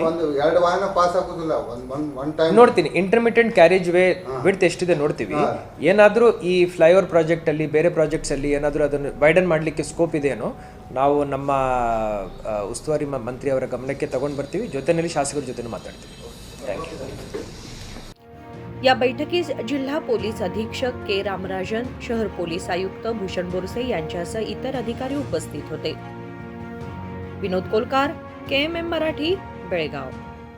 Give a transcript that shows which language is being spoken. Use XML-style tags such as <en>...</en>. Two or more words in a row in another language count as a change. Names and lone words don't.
<kn>ಒಂದು 2 ವಾಹನ ಪಾಸ್ ಆಗೋದಿಲ್ಲ</kn> <en>one time.</en> <kn>ನೋಡ್ತೀನಿ</kn> <en>intermittent carriage way width</en> <kn>ಎಷ್ಟಿದೆ ನೋಡ್ತೀವಿ. ಏನಾದರೂ ಈ</kn> <en>flyover project</en> <kn>ಅಲ್ಲಿ, ಬೇರೆ ಪ್ರಾಜೆಕ್ಟ್ಸ್ ಅಲ್ಲಿ ಏನಾದರೂ ಅದನ್ನು ವೈಡನ್ ಮಾಡಲಿಕ್ಕೆ ಸ್ಕೋಪ್ ಇದೆಯೇನೋ ನಾವು ನಮ್ಮ ಉಸ್ತುವಾರಿ ಮಂತ್ರಿ ಅವರ ಗಮನಕ್ಕೆ ತಗೊಂಡು ಬರ್ತೀವಿ. ಜೊತೆಯಲ್ಲಿ ಶಾಸಕರ ಜೊತೆ ಮಾತಾಡ್ತೀವಿ.</kn> <en>thank you.</en> <mr>या बैठकीस जिल्हा पोलीस अधीक्षक के रामराजन, शहर पोलीस आयुक्त भूषण बोरसे यांच्यासह इतर अधिकारी उपस्थित होते. विनोद कोलकार, KMM मराठी, बेळगाव.</mr>